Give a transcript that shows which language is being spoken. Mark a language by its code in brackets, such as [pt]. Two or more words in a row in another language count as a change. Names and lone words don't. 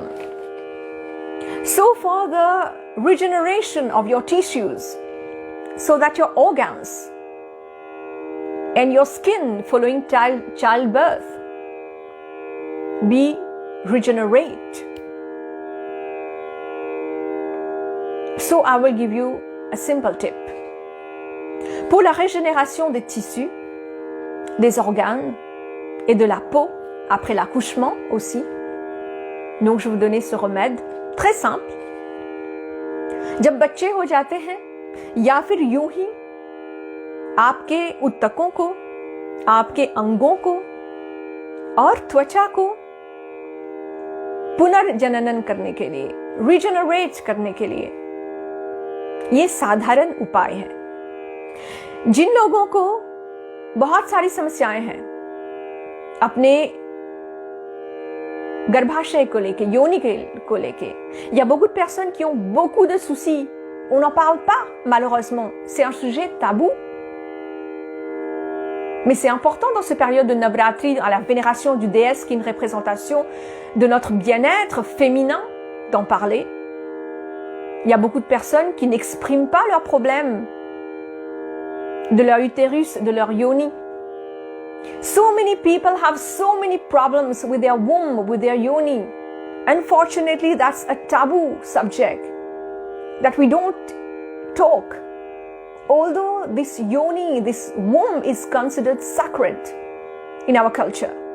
[en] So for the regeneration of your tissues, so that your organs and your skin following childbirth be regenerate. So I will give you a simple tip. [fr] Pour la régénération des tissus, des organes et de la peau après l'accouchement aussi, donc je vais vous donner ce remède très simple. [hi] जब बच्चे हो जाते हैं या फिर यूं ही आपके ऊतकों को, आपके अंगों को और त्वचा को पुनर्जनन करने के लिए, रिजेनरेट करने के लिए, ये साधारण उपाय है। जिन लोगों को बहुत सारी समस्याएं हैं अपने गर्भाशय को लेके, योनि को लेके, [fr] il y a beaucoup de personnes qui ont beaucoup de soucis. On n'en parle pas, malheureusement. C'est un sujet tabou. Mais c'est important dans cette période de Navratri, à la vénération du déesse, qui est une représentation de notre bien-être féminin, d'en parler. Il y a beaucoup de personnes qui n'expriment pas leurs problèmes de leur utérus, de leur yoni. [en] So many people have so many problems with their womb, with their yoni. Unfortunately, that's a taboo subject that we don't talk. Although this yoni, this womb is considered sacred in our culture.